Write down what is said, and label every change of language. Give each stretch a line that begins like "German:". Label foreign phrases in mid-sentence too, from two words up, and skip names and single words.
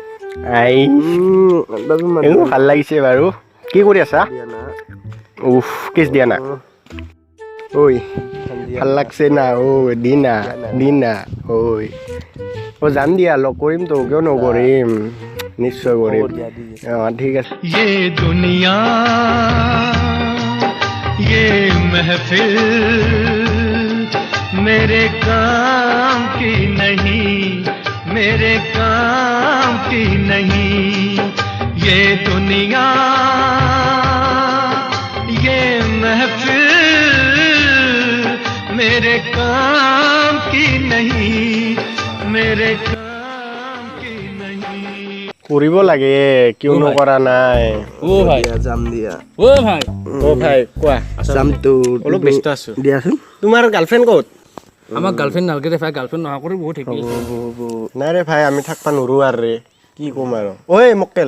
Assamese: ভাল লাগিছে বাৰু। কি কৰি আছা? উফ, কিছ দিয়া না। ঐ, ভাল লাগছে না। দিনা। ঐ, যাম দিয়া, লগ কৰিম তো, কিয় নকৰিম? নিশ্চয় কৰিম। ঠিক আছে।
Hindi: ये दुनिया ये महफिल मेरे काम की नहीं मेरे काम की नहीं ये दुनिया ये महफिल मेरे काम की नहीं मेरे काम की नहीं
Assamese: কৰিব লাগে, কিয় নকৰা নাই? ভাই যাম দিয়া। ভাই কোৱা। যামতো। অলপ ব্যস্ত আছো। দিয়াচোন। তোমাৰ গাৰ্লফ্ৰেণ্ড ক'ত? আমাক গাৰ্লফ্ৰেণ্ড নালাগে দে ভাই, গাৰ্লফ্ৰেণ্ড নহা কৰি বহুত শিকি নাই ৰে ভাই, আমি থাকবা নোৱাৰো আৰু ৰে। কি ক'ম আৰু? ঐ মক্কেল,